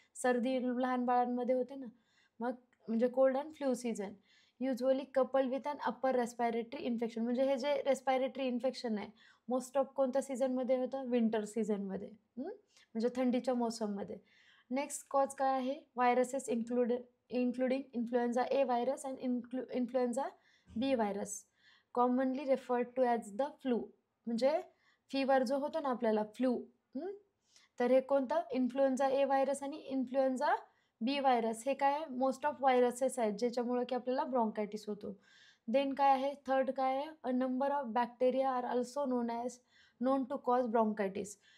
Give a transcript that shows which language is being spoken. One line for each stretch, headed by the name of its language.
Marathi: सर्दी लहान बाळांमध्ये होते ना. मग म्हणजे
English: Cold and flu season usually couple with an upper respiratory infection.
Marathi: म्हणजे हे जे रेस्पायरेटरी इन्फेक्शन आहे
English: most of
Marathi: कोणत्या सीझनमध्ये होतं? विंटर सीझनमध्ये, म्हणजे थंडीच्या मोसममध्ये. नेक्स्ट कॉज काय आहे?
English: Viruses including influenza A virus and influenza B virus, commonly referred to as the flu.
Marathi: म्हणजे फीवर जो होतो ना आपल्याला फ्लू, तर हे कोणतं? इन्फ्लुएन्झा ए व्हायरस आणि इन्फ्लुएन्झा बी व्हायरस. हे काय?
English: most of viruses
Marathi: आहेत ज्याच्यामुळे की आपल्याला ब्रॉन्कायटिस होतो. देन काय आहे? थर्ड काय आहे?
English: A number of bacteria are also known to cause bronchitis.